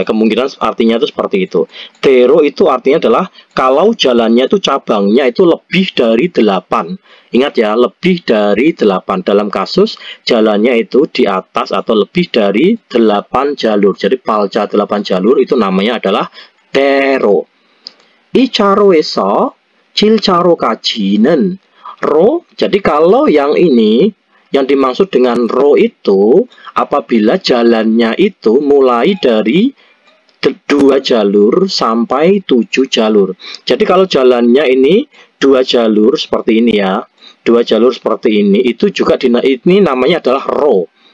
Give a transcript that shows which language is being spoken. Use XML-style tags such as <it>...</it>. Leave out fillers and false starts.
<id>Kemungkinan artinya itu seperti itu. Tero itu artinya adalah kalau jalannya itu cabangnya itu lebih dari 8. Ingat ya, lebih dari 8. Dalam kasus jalannya itu di atas atau lebih dari 8 jalur. Jadi palca 8 jalur itu namanya adalah tero.</id> <ko>이차로에서 7차로까지는 ro.</ko> <id>Jadi kalau yang ini yang dimaksud dengan ro itu apabila jalannya itu mulai dari 2 jalur sampai 7 jalur. Jadi kalau jalannya ini 2 jalur seperti ini ya, 2 jalur seperti ini, itu juga ini namanya adalah ro.</id>